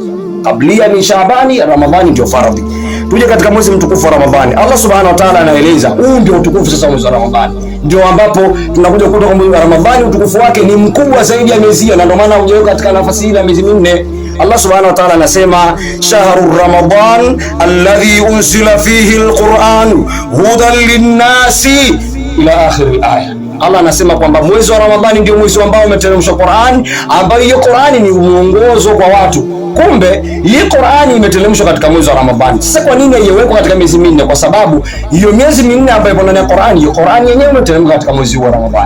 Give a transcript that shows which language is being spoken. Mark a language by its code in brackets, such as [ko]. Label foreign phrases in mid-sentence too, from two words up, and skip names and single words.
[sw] Kablia ni Shaabani, Ramadhani ndio faradhi. Tuje katika mwezi mtukufu wa Ramadhani. [ar] الله سبحانه وتعالى [sw] anaeleza huu ndio utukufu sasa mwezi wa Ramadhani. Ndio ambapo tunakuja kutoka kwa mwezi wa Ramadhani, utukufu wake ni mkubwa zaidi ya miezi, na ndio maana hujaweka katika nafasi ile ya miezi minne. [ar] الله سبحانه وتعالى anasema شهر رمضان الذي أنزل فيه القرآن هدى للناس إلى آخر الآية. [sw] Allah anasema kwamba mwezi wa Ramadhani ndio mwezi ambao umeteremshwa Qur'an, ambayo hiyo Qur'ani ni mwongozo kwa watu. Kumbe hii Qur'ani imeteremshwa katika mwezi wa Ramadhani. Sasa kwa nini haiwekwa katika miezi minne? Kwa sababu hiyo miezi minne ambayo ipo ndani ya Qur'ani, hiyo Qur'ani yenyewe imeteremshwa katika mwezi wa Ramadhani.